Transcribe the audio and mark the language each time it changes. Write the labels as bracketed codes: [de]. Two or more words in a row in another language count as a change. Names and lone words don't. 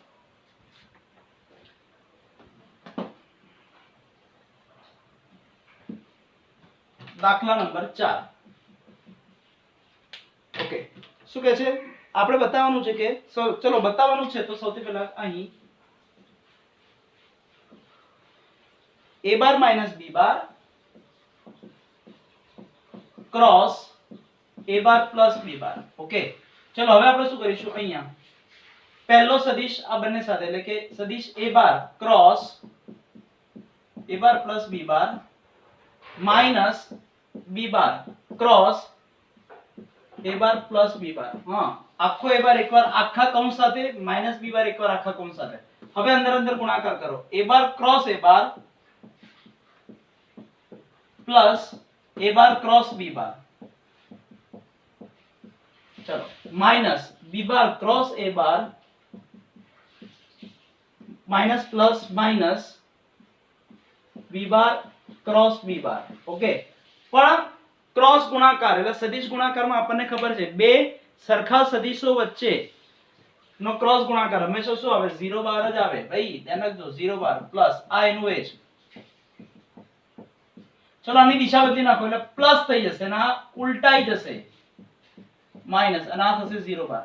[gu] દાખલા નંબર 4. ઓકે, શું કહે છે? આપણે બતાવવાનું છે કે ચલો બતાવવાનું છે તો સૌથી પહેલા અહીં [en] a bar minus b bar cross a bar plus b bar. [gu] ઓકે, ચલો હવે આપણે શું કરીશું? અહીંયા પહેલો સદિશ આ બંને સાથે એટલે કે સદિશ [en] a bar cross a bar plus b bar minus b bar cross a bar plus b bar. [gu] હા, આખો [en] a bar [gu] એકવાર આખા કૌંસ સાથે [en] minus b bar [gu] એકવાર આખા કૌંસ સાથે. હવે અંદર અંદર ગુણાકાર કરો. [en] a bar cross a bar plus a bar cross b bar, चलो minus b bar cross a bar minus plus minus b bar cross b bar. [gu] ઓકે, પણ ક્રોસ ગુણાકાર એટલે સદિશ ગુણાકારમાં આપણને ખબર છે બે સરખા સદિશો વચ્ચે નો ક્રોસ ગુણાકાર હંમેશા શું આવે? 0 બાર જ આવે ભાઈ, ધ્યાન રાખજો 0 બાર પ્લસ આ એનું એ છે. ચલો આની દિશા બદલી નાખો એટલે પ્લસ થઈ જશે અને આ ઉલટાઈ જશે માઈનસ અને આ થશે 0 બાર.